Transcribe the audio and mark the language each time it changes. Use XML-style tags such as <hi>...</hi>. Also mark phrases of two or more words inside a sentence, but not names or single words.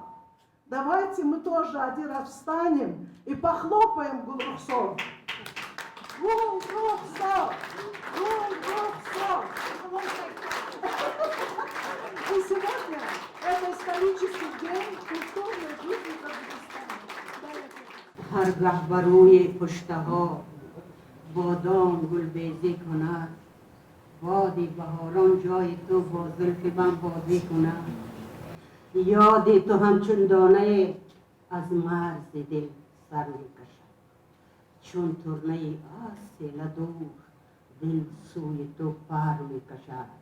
<ru>Давайте мы тоже один раз встанем и похлопаем Гулрухсор. Гулрухсор! Гулрухсор! И сегодня это исторический день культурной жизни Таджикистана.</ru> <fa>هرگاه بر روی پشته ها بادام گلبیزی کند، بادی بهاران جای تو با زلف من بازی کند، یادی تو همچون دانه از مرز دل سر میکشد، چون ترنه آسیل دور دل سوی تو پر میکشد.</fa>